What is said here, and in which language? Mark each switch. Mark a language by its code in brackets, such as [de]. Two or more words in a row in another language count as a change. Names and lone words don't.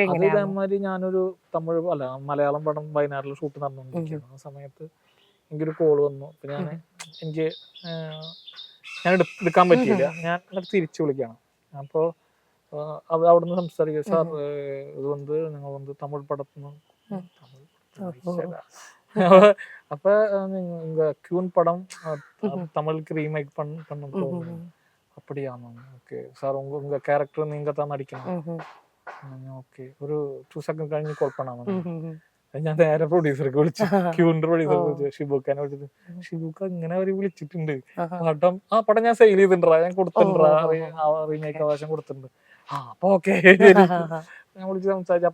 [ml] അതേമാതിരി ഞാനൊരു മലയാളം പടം വയനാട്ടിൽ ഷൂട്ട് നടന്നുകൊണ്ടിരിക്കുകയാണ്. ആ സമയത്ത് എനിക്കൊരു കോള് വന്നു. അപ്പൊ എനിക്ക് എടുക്കാൻ പറ്റിയില്ല. ഞാൻ തിരിച്ചു വിളിക്കണം. അപ്പോൾ അവിടുന്ന് സംസാരിക്കുക, സാർ ഇത് നിങ്ങൾ തമിഴ് പടത്തിന് [ta] அப்ப உங்க கியூன் படம் தமிழுக்கு ரீமேக் பண்ண அப்படியா மேம்? ஓகே சார், உங்க கேரக்டர் நீங்க தான் நடிக்கணும். [ml] ഓക്കെ, ഒരു 2 സെക്കൻഡ് കഴിഞ്ഞ് കോൾ பண்ணாம ഞാൻ നേരെ പ്രൊഡ്യൂസർക്ക് വിളിച്ചു, ക്യൂന്റെ പ്രൊഡ്യൂസർക്ക് വിളിച്ചു, ഷിബുക്കാനെ വിളിച്ചിട്ട്, ഷിബുക്ക ഇങ്ങനെ അവര് വിളിച്ചിട്ടുണ്ട്, പടം ഞാൻ സെയിൽ ചെയ്തിട്ടുണ്ടാ, ഞാൻ കൊടുത്തിട്ടുണ്ടാ, റീമേക്ക് അവകാശം കൊടുത്തിട്ടുണ്ട്. അപ്പൊ ഓക്കെ ഞാൻ വിളിച്ച് സംസാരിച്ചു.